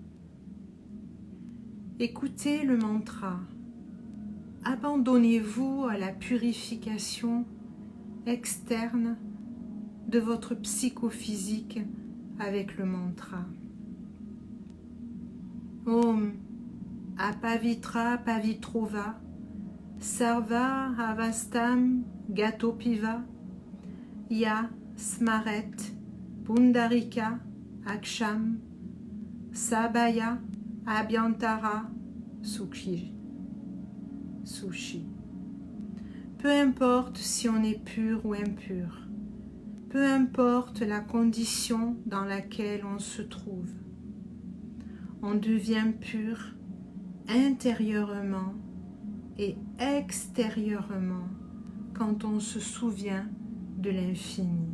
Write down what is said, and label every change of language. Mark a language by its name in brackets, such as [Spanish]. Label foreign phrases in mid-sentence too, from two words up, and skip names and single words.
[French] Écoutez le mantra. Abandonnez-vous à la purification externe de votre psychophysique avec le mantra. [Sanskrit] ॐ अपवित्र पवित्रोव सर्व अवस्तम् गतोपिव य स्मरेत् पुण्डरीक अक्षम् सबय अभ्यन्तर शुशि. [French] Peu importe si on est pur ou impur, peu importe la condition dans laquelle on se trouve, on devient pur intérieurement et extérieurement quand on se souvient de l'infini.